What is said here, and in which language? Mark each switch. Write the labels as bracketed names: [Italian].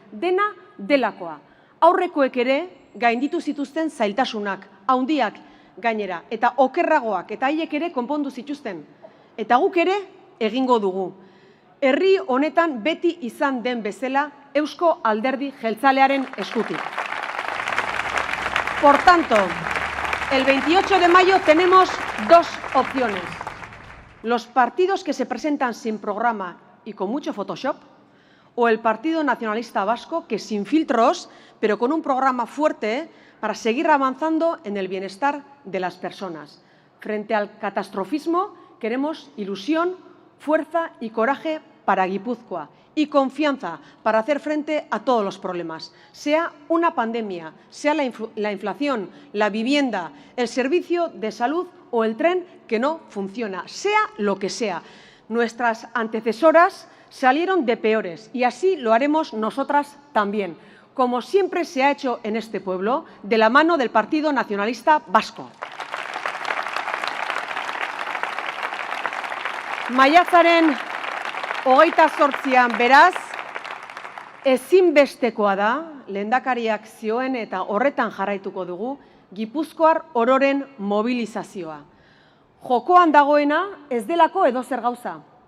[Basque] Dena delakoa. Aurrekoek ere gainditu zituzten zailtasunak, handiak gainera, eta okerragoak, eta haiek ere konpondu zituzten. Eta guk ere egingo dugu. Herri honetan beti izan den bezala Eusko Alderdi Jeltzalearen eskutik. [Spanish] Por tanto, el 28 de mayo tenemos dos opciones. Los partidos que se presentan sin programa y con mucho Photoshop, o el Partido Nacionalista Vasco que sin filtros, pero con un programa fuerte para seguir avanzando en el bienestar de las personas. Frente al catastrofismo queremos ilusión, fuerza y coraje para Guipúzcoa y confianza para hacer frente a todos los problemas, sea una pandemia, sea la inflación, la vivienda, el servicio de salud o el tren que no funciona, sea lo que sea. Nuestras antecesoras salieron de peores y así lo haremos nosotras también, como siempre se ha hecho en este pueblo, de la mano del Partido Nacionalista Vasco. [Basque] Maiatzaren 28an beraz, ezinbestekoa da, lehendakariak zioen eta horretan jarraituko dugu, Gipuzkoar ororen mobilizazioa. Jokoan dagoena ez delako edozer gauza.